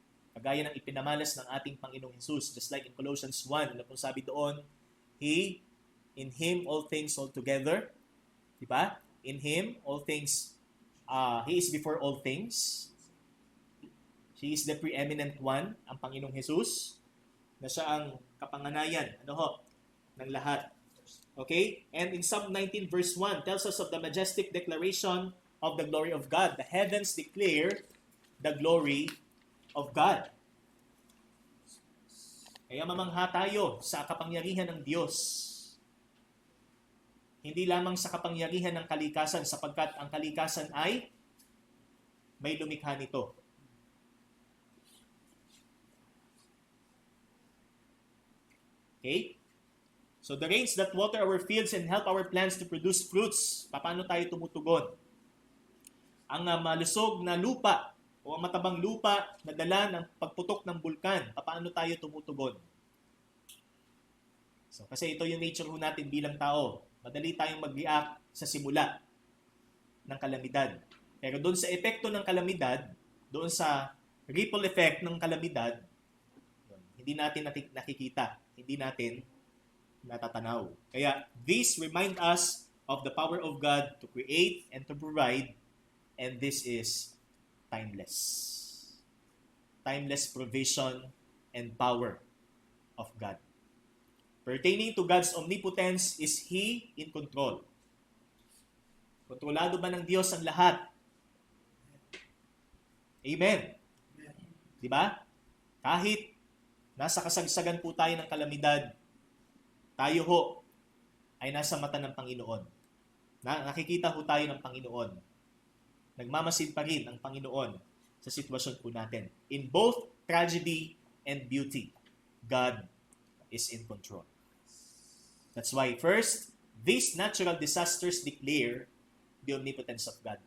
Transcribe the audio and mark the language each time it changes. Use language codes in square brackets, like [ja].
[tl] Kagaya ng ipinamalas ng ating Panginoong Jesus. [en] Just like in Colossians 1, [tl] na kung sabi doon, [en] in Him all things hold together. Diba? In Him, all things, He is before all things. He is the preeminent one, [tl] ang Panginoong Jesus, na siya ang kapanganayan, ng lahat. [en] Okay? And in Psalm 19 verse 1, tells us of the majestic declaration of the glory of God. The heavens declare the glory of God. [tl] Kaya mamangha tayo sa kapangyarihan ng Diyos. Hindi lamang sa kapangyarihan ng kalikasan, sapagkat ang kalikasan ay may lumikha nito. Okay? [en] So the rains that water our fields and help our plants to produce fruits. [tl] Paano tayo tumutugon? Ang malusog na lupa o ang matabang lupa na dala ng pagputok ng bulkan. Paano tayo tumutugon? So, kasi ito yung nature natin bilang tao. Madali tayong mag-react sa simula ng kalamidad. Pero doon sa epekto ng kalamidad, doon sa ripple effect ng kalamidad, hindi natin nakikita, hindi natin natatanaw. [en] Kaya these remind us of the power of God to create and to provide, and this is timeless. Timeless provision and power of God. Pertaining to God's omnipotence, is He in control? [tl] Kontrolado ba ng Diyos ang lahat? Amen. Diba? Kahit nasa kasagsagan po tayo ng kalamidad, tayo ay nasa mata ng Panginoon. Nakikita tayo ng Panginoon. Nagmamasid pa rin ang Panginoon sa sitwasyon po natin. [en] In both tragedy and beauty, God is in control. That's why, first, these natural disasters declare the omnipotence of God.